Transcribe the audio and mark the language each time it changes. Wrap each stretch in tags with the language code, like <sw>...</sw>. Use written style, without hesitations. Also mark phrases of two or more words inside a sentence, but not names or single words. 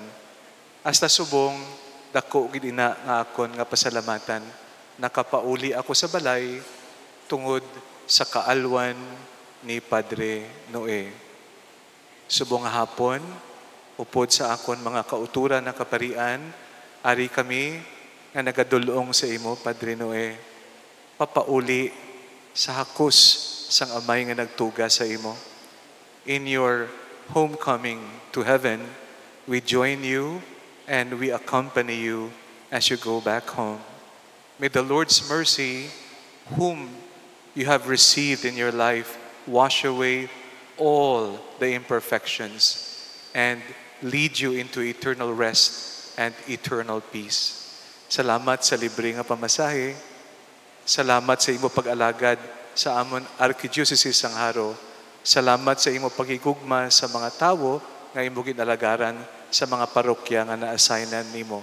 <hil>Hasta subong, dako gid ina nga akon nga pasalamatan, nakapauli ako sa balay tungod sa kaalwan ni Padre Noe. Subong nga hapon, upod sa akon mga kauturan na kaparian, ari kami nga nagadulong sa imo, Padre Noe, papauli sa hakos sang amay nga nagtuga sa imo.</hil> <en>In your homecoming to heaven, we join you and we accompany you as you go back home. May the Lord's mercy, whom you have received in your life wash away all the imperfections and lead you into eternal rest and eternal peace.</en> <hil>Salamat sa libre nga pamasahe. Salamat sa imo pag-alagad sa amon Archdiocese sang Haro. Salamat sa imo pagigugma sa mga tawo nga imo ginalagaran sa mga parokya nga na-assignan nimo.</hil>